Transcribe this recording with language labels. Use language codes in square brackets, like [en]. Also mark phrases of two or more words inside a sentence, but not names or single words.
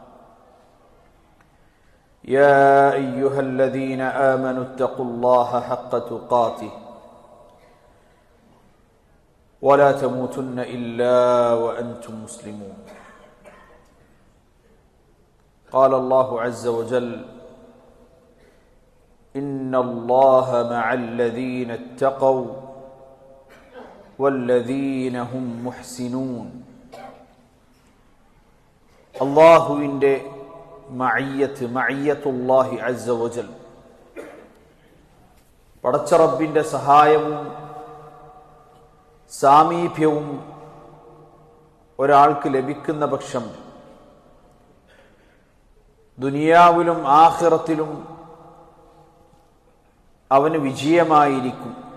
[ar] يا أيها الذين آمنوا اتقوا الله حق تقاته ولا تموتن إلا وأنتم مسلمون قال الله عز وجل إن الله مع الذين اتقوا والذين هم محسنون അല്ലാഹുവിൻ്റെ معية الله عز وجل [ml] പടച്ച റബ്ബിൻ്റെ സഹായവും സാമീപ്യവും ഒരാൾക്ക് ലഭിക്കുന്ന പക്ഷം ദുനിയാവിലും ആഖിറത്തിലും അവന് വിജയമായിരിക്കും.